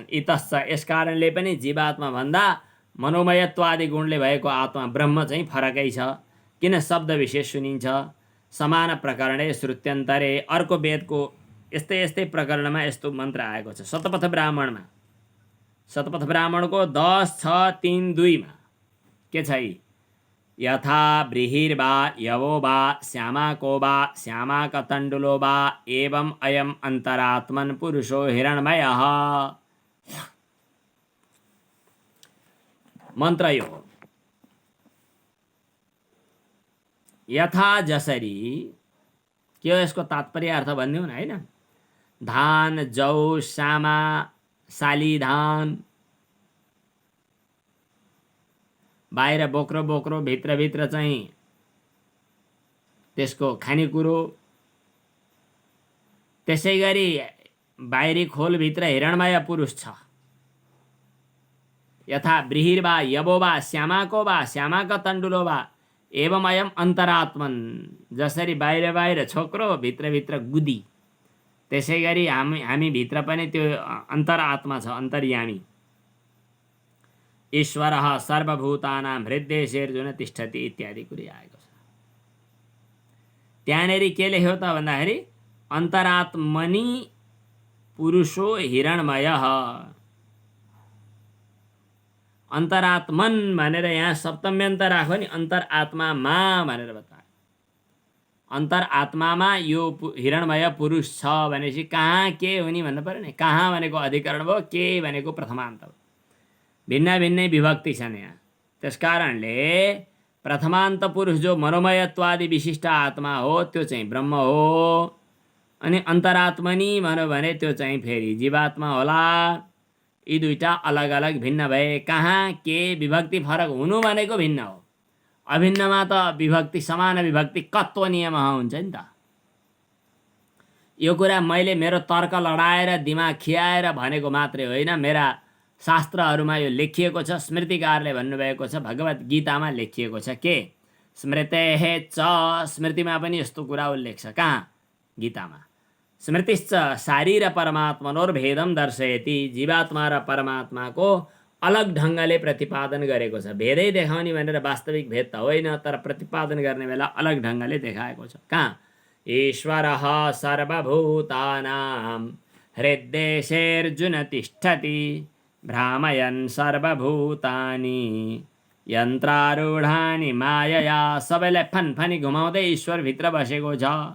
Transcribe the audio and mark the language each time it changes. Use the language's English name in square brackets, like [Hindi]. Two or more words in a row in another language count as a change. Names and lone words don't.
[Nepali] इतश्च, यसकारणले पनि जीवात्मा भन्दा मनोमयत्वादि गुणले भएको आत्मा ब्रह्म चाहिँ फरकै छ। किन शब्द विशेष सुनिन्छ? [Sanskrit] समान प्रकरणे श्रुत्यन्तरे, [Nepali] अर्को वेदको यस्तै प्रकरणमा यस्तो मन्त्र आएको छ। शतपथ ब्राह्मणमा, शतपथ ब्राह्मणको 10:6-3-2 के छ? [Sanskrit] यथा बृहिर्वा यवो वा श्यामाको वा श्यामाकतण्डुलो वा एवं अयम अन्तरात्मन् पुरुषो हिरण्मयः। [Nepali] मन्त्र यो यथा जसरी के हो यसको तात्पर्य अर्थ भनिदिउँ न हैन। धान, जौ, श्यामा, साली धान, बाहिर बोक्रो बोक्रो, भित्र चाहिँ त्यसको खानेकुरो। त्यसै गरी बाहिरी खोलभित्र हिरण्मय पुरुष छ। [Sanskrit] यथा बृहिर्वा यवो वा श्यामाको वा श्यामाकतण्डुलो वा एवं अयम अन्तरात्मन, [Nepali] जसरी बाहिर छोक्रो भित्र गुदी, त्यसै गरी हामी भित्र पनि त्यो अन्तरात्मा छ, अन्तर्यामी। [Sanskrit] ईश्वरः सर्वभूतानां हृद्देशेर्जुन तिष्ठति इत्यादि [Nepali] कुरा आएको छ। त्यहाँनेरि के लेख्यो त भन्दाखेरि [Sanskrit] अन्तरात्मनि पुरुषो हिरण्मयः। [Nepali] अन्तरात्मन भनेर यहाँ सप्तम्यन्त राख्यो नि, अन्तरात्मामा भनेर बतायो। अन्तरात्मामा यो हिरण्मय पुरुष छ भनेपछि कहाँ के हुने भन्नु पर्यो नि। कहाँ भनेको अधिकरण भयो, के भनेको प्रथमान्त हो। भिन्नै विभक्ति छन् यहाँ। त्यसकारणले प्रथमान्त पुरुष जो मनोमयत्वादि विशिष्ट आत्मा हो त्यो चाहिँ ब्रह्म हो। अनि अन्तरात्मनि भन्यो भने त्यो चाहिँ फेरि जीवात्मा होला। यी दुईटा अलग अलग भिन्न भए। कहाँ के विभक्ति फरक हुनु भनेको भिन्न हो। अभिन्नमा त विभक्ति समान विभक्ति कत्व नियम हुन्छ नि त। यो कुरा मैले मेरो तर्क लडाएर दिमाग खियाएर भनेको मात्रै होइन, मेरा शास्त्रहरूमा यो लेखिएको छ। स्मृतिकारले भन्नुभएको छ, भगवत गीतामा लेखिएको छ के [Sanskrit] स्मृतेः च, [Nepali] स्मृतिमा पनि यस्तो कुरा उल्लेख छ। कहाँ? गीतामा। [Sanskrit] स्मृतिश्च शारीर परमात्मनोर्भेदम दर्शयति, [Nepali] जीवात्मा र परमात्माको अलग ढङ्गले प्रतिपादन गरेको छ। भेदै देखाउने भनेर वास्तविक भेद त होइन, तर प्रतिपादन गर्ने बेला अलग ढङ्गले देखाएको छ। कहाँ? [Sanskrit] ईश्वरः सर्वभूतानां हृद्देशेऽर्जुन तिष्ठति, भ्रामयन् सर्वभूतानि यन्त्रारूढानि मायया। [Nepali] सबैलाई फनफनी घुमाउँदै ईश्वरभित्र बसेको छ।